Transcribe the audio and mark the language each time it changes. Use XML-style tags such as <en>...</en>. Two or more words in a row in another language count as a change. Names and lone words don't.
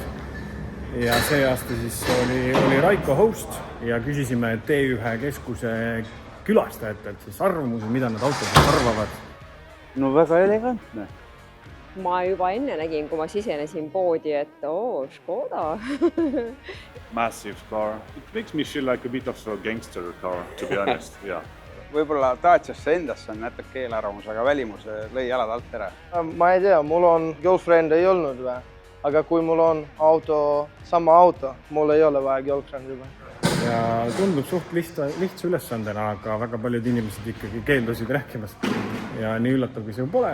<et>Ja see aasta siis oli Raiko host ja küsisime T1 keskuse külastajatelt siis arvamusi, mida nad autodest arvavad. No väga elegantne. Ma juba enne nägin, kui ma sisenesin poodi, et Škoda.</et> <en>Massive car. It makes me feel like a bit of a gangster car, to be honest. Yeah.</en> <et>Võib-olla Daciasse endasse on natuke eelarvamus, aga välimus lõi jalad alt ära. Ma ei tea, mul on girlfriend ei olnud või, aga kui mul on sama auto, mul ei ole vaja girlfriendi või. Ja tundub suht lihtsa ülesandena, aga väga paljud inimesed ikkagi keeldusid rääkimast ja nii üllatav, kui see pole.</et>